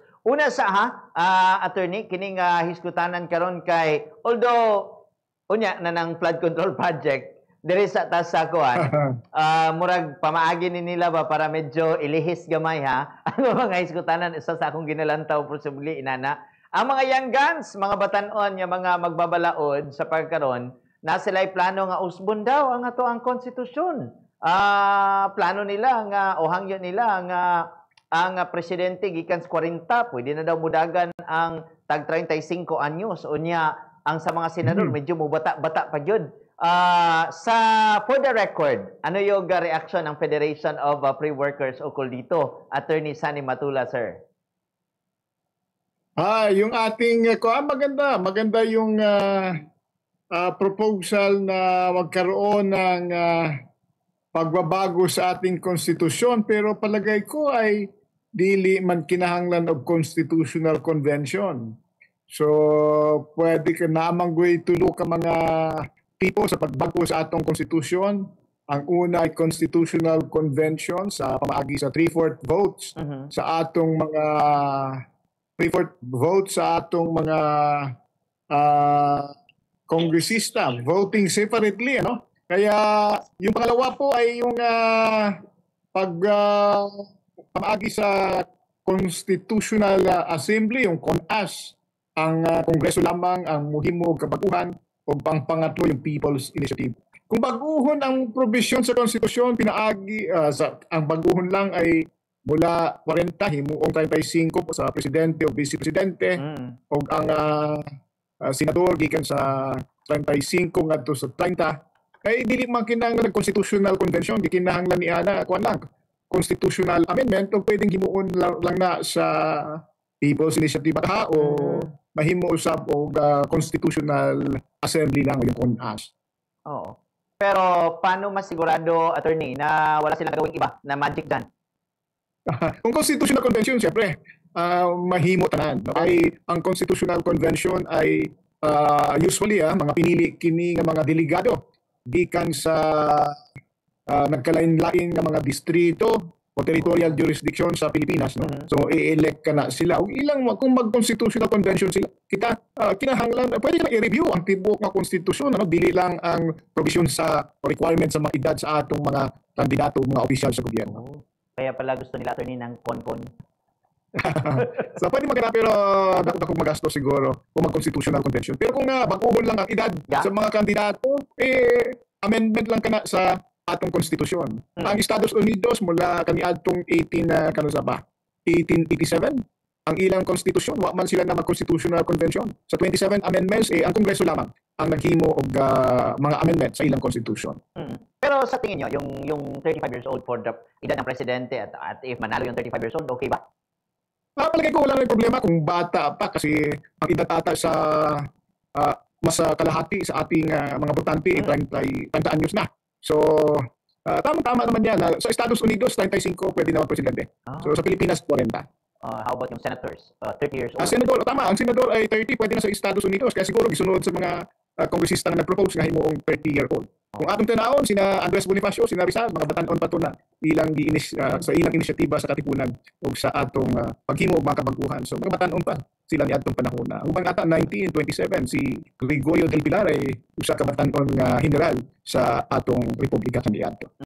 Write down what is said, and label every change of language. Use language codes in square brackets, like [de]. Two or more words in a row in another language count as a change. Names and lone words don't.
[ceb] Una sa attorney kining hiskutanan karon kay although unya na ng [en] flood control project [ceb] diri sa taas sa kuan murag pamaagi ni nila ba para medyo ilihis gamay ha ang mga hiskutanan isa sa akong ginalantaw possibly inana ang mga [en] young guns [ceb] mga batan-on nga mga magbabalaod sa pagkaron na sila'y plano nga usbon daw ang ato ang konstitusyon. Plano nila nga o hangyo nila nga ang presidente gikan sa 40 pwede na daw mudagan ang tag 35 anyos unya ang sa mga senador medyo mubata-bata pa gyud. [en] For the record, [tl] ano yung reaction ng Federation of Pre-Workers ukol dito? Attorney Sunny Matula, sir. Yung ating maganda yung proposal na magkaroon ng pagbabago sa ating konstitusyon, pero palagay ko ay [ceb] dili man kinahanglan og [en] constitutional convention. [ceb] So pwede ka namang tulo ka mga tipo sa pagbago sa atong konstitusyon. Ang una ay [en] constitutional convention [ceb] sa pamaagi sa 3/4 votes sa atong mga 3/4 votes sa atong mga kongresista [en] voting separately, [tl] ano? Kaya yung pangalawa po ay yung [ceb] pamaagi sa [tl] Constitutional Assembly, yung CONAS, ang Kongreso lamang ang [ceb] muhimo kabaguhan [tl] o pangatlo yung People's Initiative. [ceb] Kung baguhon ang provision sa konstitusyon, pinaagi ang baguhon lang ay mula 40 himuong 35 sa presidente o vice-presidente o ang senador gikan sa 35 ngadto sa 30 ay dili man kinahanglan [en] constitutional convention, [ceb] di kinahanglan ni ana kuan lang [en] constitutional amendment [ceb] o pwedeng himuon lang na sa People's Initiative o mahimo usab og [en] constitutional assembly [ceb] lang yung CONAS. Oo. [tl] Pero paano masigurado, attorney, na wala silang gawing iba na magic dyan? [ceb] Kung [en] constitutional convention, [ceb] siyempre, mahimo tanan. Ay ang constitutional convention ay usually mga pinili kini nga mga delegado gikan sa nagkalain-lain nga mga distrito o [en] territorial jurisdiction [ceb] sa Pilipinas, no? So i-elect ka na sila. O ilang kung mag-constitutional convention sila, kita kinahanglan pwede na i-review ang tibuok nga konstitusyon, ano, dili lang ang provision sa requirements sa mga edad sa atong mga kandidato, mga opisyal sa gobyerno. [tl] Kaya pala gusto nila attorney ng kon-kon. [ceb] So pwede magana pero dako magasto siguro kung mag-constitutional convention. Pero kung baguhon lang ang edad sa mga kandidato, amendment lang kana sa atong konstitusyon. Ang Estados Unidos mula kaniadtong 1887 ang ilang konstitusyon wa man sila na mag-constitutional convention. Sa 27 amendments ang Kongreso lamang ang naghimo og mga amendment sa ilang konstitusyon. [tl] Pero sa tingin niyo yung 35 [en] years old for the [tl] edad ng presidente at if manalo yung [en] 35 years old, [tl] okay ba? Palagay ko wala nang problema kung bata pa kasi ang edad ata sa mas kalahati sa ating mga botante 30 anyos na. So, tama naman yan. Sa Estados Unidos, 35 pwede naman presidente. So, sa Pilipinas, 40. [en] How about yung senators? 30 years old? [ceb] Senador, tama. Ang senador ay 30, pwede na sa Estados Unidos. Kaya siguro gisunod sa mga kongresista na nag-propose nga himuong 30-year-old. Kung atong tinawon, sina Andres Bonifacio, sina Rizal, mga batanon pa to na sa ilang inisyatiba sa Katipunan o sa atong paghimo og mga kabaguhan. So, mga batanon pa sila ni atong panahon na. Ubang ata 1927 si Gregorio del Pilar ay usa ka batanon nga general sa atong republika kaniadto.